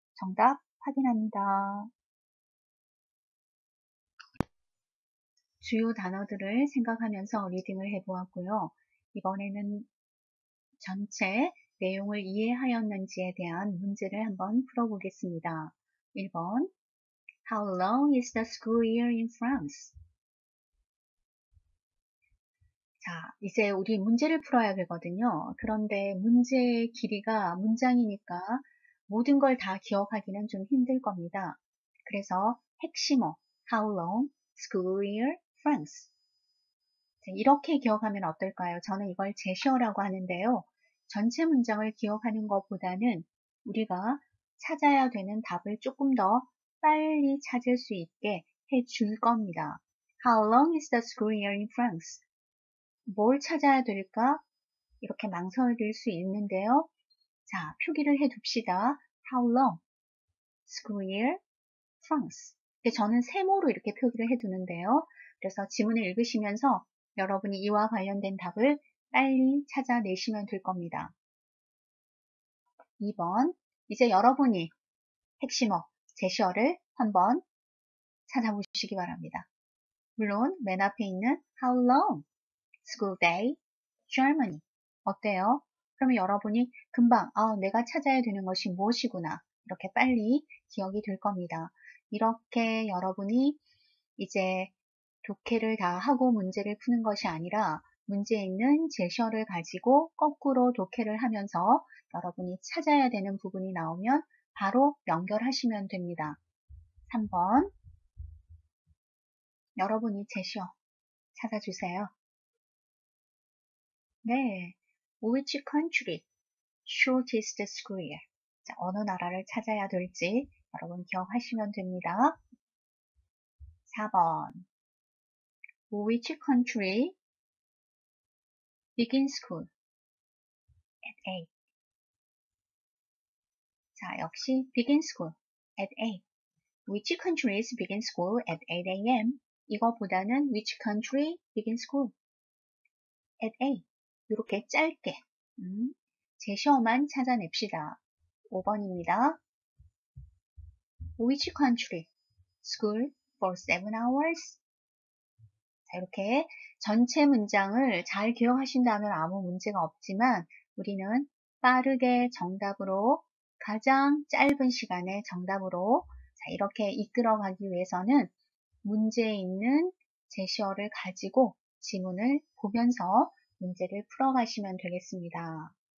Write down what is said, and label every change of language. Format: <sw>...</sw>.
<ko>정답 확인합니다. 주요 단어들을 생각하면서 리딩을 해보았고요. 이번에는 전체 내용을 이해하였는지에 대한 문제를 한번 풀어보겠습니다.</ko> <en>1번 How long is the school year in France?</en> <ko>자, 이제 우리 문제를 풀어야 되거든요. 그런데 문제의 길이가 문장이니까 모든 걸 다 기억하기는 좀 힘들 겁니다. 그래서 핵심어</ko> <en>How long, school year, France.</en> <ko>이렇게 기억하면 어떨까요? 저는 이걸 제시어라고 하는데요. 전체 문장을 기억하는 것보다는 우리가 찾아야 되는 답을 조금 더 빨리 찾을 수 있게 해줄 겁니다.</ko> <en>How long is the school year in France?</en> <ko>뭘 찾아야 될까? 이렇게 망설일 수 있는데요. 자, 표기를 해둡시다.</ko> <en>How long? School year, France.</en> <ko>저는 세모로 이렇게 표기를 해두는데요. 그래서 지문을 읽으시면서 여러분이 이와 관련된 답을 빨리 찾아내시면 될 겁니다. 2번, 이제 여러분이 핵심어, 제시어를 한번 찾아보시기 바랍니다. 물론 맨 앞에 있는</ko> <en>How long? School day? Germany.</en> <ko>어때요? 그러면 여러분이 금방 내가 찾아야 되는 것이 무엇이구나. 이렇게 빨리 기억이 될 겁니다. 이렇게 여러분이 이제 독해를 다 하고 문제를 푸는 것이 아니라 문제에 있는 제시어를 가지고 거꾸로 독해를 하면서 여러분이 찾아야 되는 부분이 나오면 바로 연결하시면 됩니다. 3번 여러분이 제시어 찾아주세요.</ko> <en>네, which country shortest square?</en> <ko>자, 어느 나라를 찾아야 될지 여러분 기억하시면 됩니다.</ko> <en>4번 which country begin school at 8?</en> <ko>자, 역시</ko> <en>begin school at 8. Which countries begin school at 8 a.m.?</en> <ko>이거보다는</ko> <en>which country begin school at 8.</en> <ko>이렇게 짧게 제시어만 찾아냅시다. 5번입니다.</ko> <en>Which country school for 7 hours?</en> <ko>자, 이렇게 전체 문장을 잘 기억하신다면 아무 문제가 없지만 우리는 빠르게 정답으로 가장 짧은 시간에 정답으로 자, 이렇게 이끌어가기 위해서는 문제에 있는 제시어를 가지고 지문을 보면서 문제를 풀어가시면 되겠습니다.</ko>